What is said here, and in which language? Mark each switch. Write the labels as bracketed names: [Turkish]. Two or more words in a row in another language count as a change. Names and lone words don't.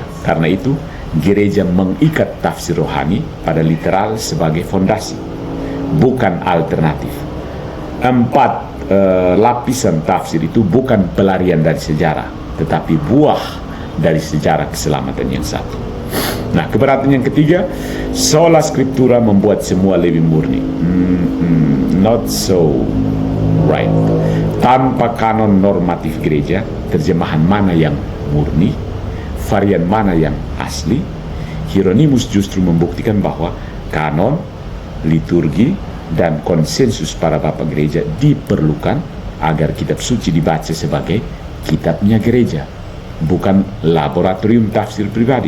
[Indonesian] Karena itu, gereja mengikat tafsir rohani pada literal sebagai fondasi, bukan alternatif. 4 lapisan tafsir itu bukan pelarian dari sejarah, tetapi buah dari sejarah keselamatan yang satu. Nah, keberatan yang ketiga, [Latin] sola scriptura [Indonesian] membuat semua lebih murni. [English] Not so right. [Indonesian] Tanpa kanon normatif gereja, terjemahan mana yang murni, varian mana yang asli, Hieronymus justru membuktikan bahwa kanon, liturgi, dan konsensus para bapak gereja diperlukan agar kitab suci dibaca sebagai kitabnya gereja, bukan laboratorium tafsir pribadi.